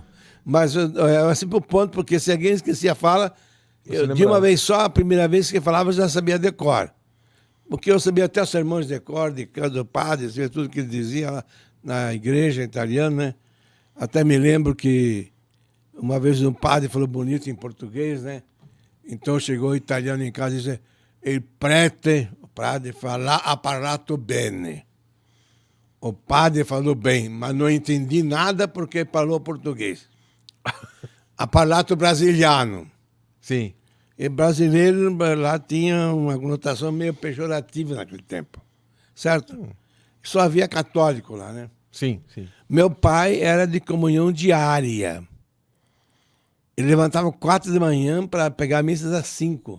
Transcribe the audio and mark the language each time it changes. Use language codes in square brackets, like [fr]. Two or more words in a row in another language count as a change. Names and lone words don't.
[pt] Mas eu era sempre o ponto, porque se alguém esquecia a fala, de uma vez só, a primeira vez que falava, eu já sabia decor. Porque eu sabia até os sermões de decor, do padre, sabia tudo que ele dizia lá na igreja italiana, né? Até me lembro que uma vez um padre falou bonito em português, né? Então chegou o italiano em casa e disse: [it] il prete, [pt] o padre, [it] ha parlato bene. [pt] O padre falou bem, mas não entendi nada porque falou português. [it] Ha parlato brasiliano. [pt] Sim. E brasileiro lá tinha uma conotação meio pejorativa naquele tempo. Certo? Só havia católico lá, né? Sim. Meu pai era de comunhão diária. Ele levantava 4 da manhã para pegar missas às 5.